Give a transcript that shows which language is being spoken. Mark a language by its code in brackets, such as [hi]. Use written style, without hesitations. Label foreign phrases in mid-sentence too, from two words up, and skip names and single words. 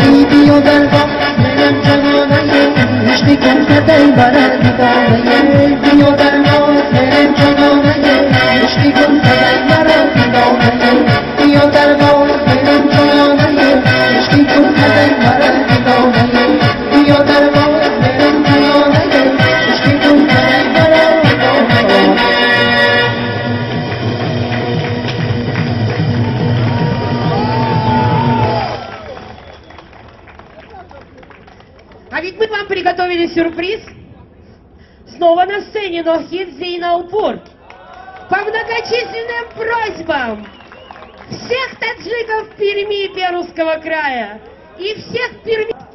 [fa] بیا در باز بریم جنانه هیچ دل کرد مرا دیوانه بیا در باز بریم جنانه هیچ دل کرد مرا دیوانه بیا در باز بریم جنانه هیچ دل کرد مرا دیوانه بیا در باز بریم جنانه هیچ دل کرد مرا دیوانه [ru] А ведь мы вам приготовили сюрприз. Снова на сцене Нохид Зейнаупур. По многочисленным просьбам всех таджиков Перми и Пермского края и всех перми...